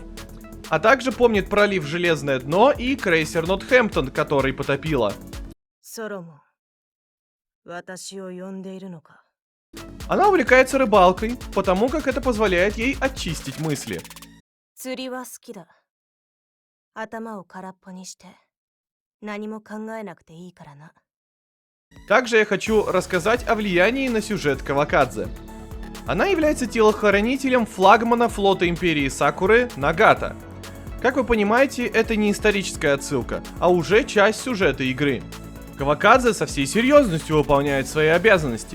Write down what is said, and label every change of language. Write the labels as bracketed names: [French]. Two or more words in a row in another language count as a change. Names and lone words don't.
[Russian] А также помнит пролив Железное дно и крейсер Нортхэмптон, который потопила. Она увлекается рыбалкой, потому как это позволяет ей очистить мысли. [Japanese] 頭を空っぽにして何も考えなくていいからな。 [Russian] Также я хочу рассказать о влиянии на сюжет Кавакадзе. Она является телохранителем флагмана флота Империи Сакуры Нагата. Как вы понимаете, это не историческая отсылка, а уже часть сюжета игры. Кавакадзе со всей серьезностью выполняет свои обязанности.